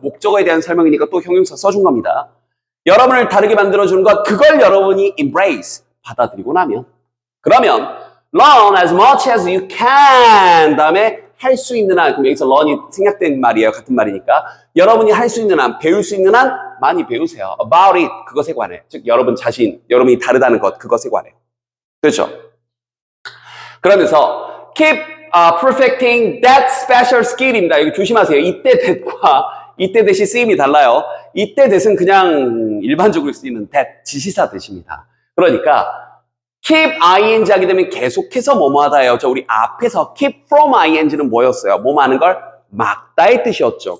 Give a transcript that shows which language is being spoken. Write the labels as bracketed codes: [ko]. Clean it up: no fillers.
[ko] 목적어에 대한 설명이니까 또 형용사 써준 겁니다. 여러분을 다르게 만들어주는 것, 그걸 여러분이 embrace, 받아들이고 나면 그러면 [en] learn as much as you can [ko] 다음에 할 수 있는 한, 그럼 여기서 learn이 생략된 말이에요. 같은 말이니까 여러분이 할 수 있는 한, 배울 수 있는 한 많이 배우세요. about it, 그것에 관해. 즉 여러분 자신, 여러분이 다르다는 것, 그것에 관해. 그렇죠? 그러면서 [en] keep perfecting that special skill입니다. [ko] 여기 조심하세요. 이때 that과 이때 대시 쓰임이 달라요. 이때 that은 그냥 일반적으로 쓰이는 that, 지시사 that입니다. 그러니까 keep ing 하게 되면 계속해서 뭐뭐 하다예요. 우리 앞에서 keep from ing는 뭐였어요? 뭐뭐 하는 걸 막다의 뜻이었죠.